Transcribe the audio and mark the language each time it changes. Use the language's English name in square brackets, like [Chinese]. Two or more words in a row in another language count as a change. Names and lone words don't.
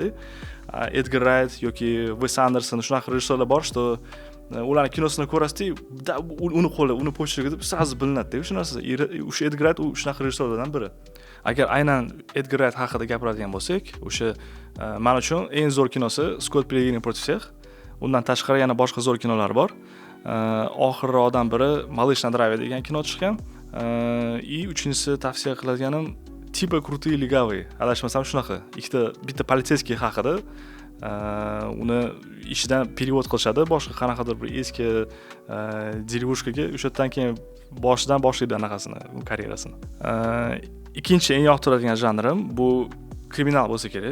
[Uzbek] Edgar Wright yoki Wes Anderson shunaqa rejissyorlar bor, что ularning kinosini ko'rasiz-da, uni qo'li, uni почерги deb sразу bilinadi-da o'sha narsa. O'sha Edgar Wright u shunaqa rejissyorlardan biri. Agar aynan Edgar Wright haqida gapiradigan bo'lsak, o'sha men uchun eng zo'r kinosi Scott Pilgrim против всех. Undan tashqari yana boshqa zo'r kinolar bor. Oxirroqdan biri Малыш на драйве degan kino chiqqan. Uchinchisi tavsiya qiladiganim Tipa крутые легавые. Adashmasam shunaqa. Bitta politseyskiy haqida. Uni ishidan перевод qilishadi, boshqa qanaqadir bir eski derivushkaga, o'sha yerdan keyin boshidan boshlaydi anaqasini, karyerasini. Ikkinchi eng yoqtiradigan janrim bu kriminal bo'lsa kerak.